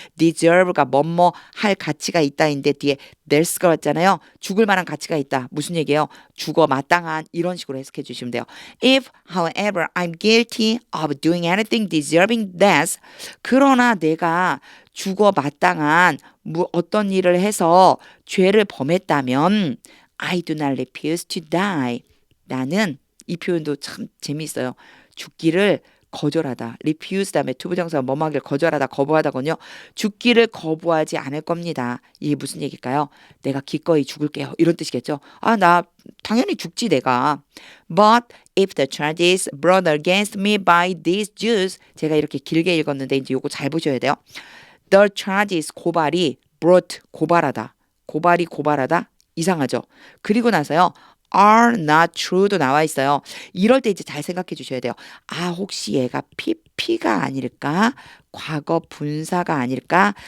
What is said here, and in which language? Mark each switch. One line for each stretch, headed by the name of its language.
Korean: deserve가 뭐뭐 할 가치가 있다인데 뒤에 there's가 왔잖아요. 죽을 만한 가치가 있다. 무슨 얘기예요? 죽어 마땅한 이런 식으로 해석해 주시면 돼요.
English: If, however, I'm guilty of doing anything deserving death,
Korean: 그러나 내가 죽어 마땅한 어떤 일을 해서 죄를 범했다면
English: I do not refuse to die.
Korean: 나는 이 표현도 참 재미있어요. 죽기를 거절하다. refuse 다음에 투부정사가 뭐뭐 하길 거절하다, 거부하다군요. 죽기를 거부하지 않을 겁니다. 이게 무슨 얘기일까요? 내가 기꺼이 죽을게요. 이런 뜻이겠죠. 아, 나 당연히 죽지 내가.
English: But if the charges brought against me by these Jews,
Korean: 제가 이렇게 길게 읽었는데 이제 요거 잘 보셔야 돼요. The charges 고발이 brought 고발하다. 고발이 고발하다. 이상하죠? 그리고 나서요.
English: are not true
Korean: 도 나와 있어요. 이럴 때 이제 잘 생각해 주셔야 돼요. 아, 혹시 얘가 PP가 아닐까? 과거 분사가 아닐까?